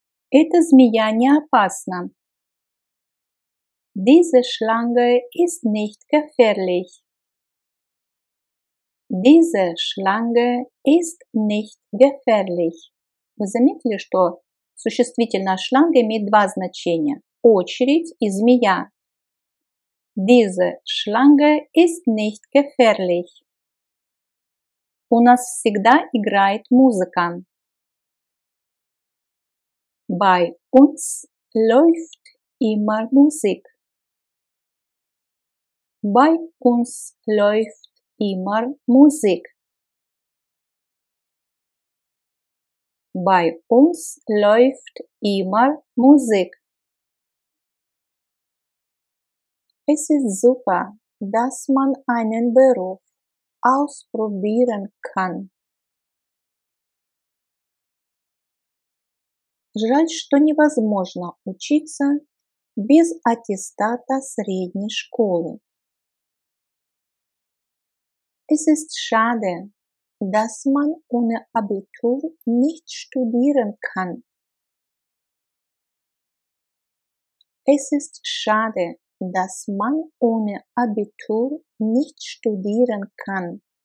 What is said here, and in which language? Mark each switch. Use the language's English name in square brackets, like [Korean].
[Russian] Эта змея не опасна. [German] Diese Schlange ist nicht gefährlich. Diese Schlange ist nicht gefährlich. [Russian] Вы заметили, что существительное шланга имеет два значения – очередь и змея. [German] Diese Schlange ist nicht gefährlich. [Russian] У нас всегда играет музыка. [German] Bei uns läuft immer Musik. Bei uns läuft immer Musik. Bei uns läuft immer Musik. Es ist super, dass man einen Beruf ausprobieren kann. [Russian] Жаль, что невозможно учиться без аттестата средней школы. [German] Es ist schade, dass man ohne Abitur nicht studieren kann. Es ist schade, dass man ohne Abitur nicht studieren kann.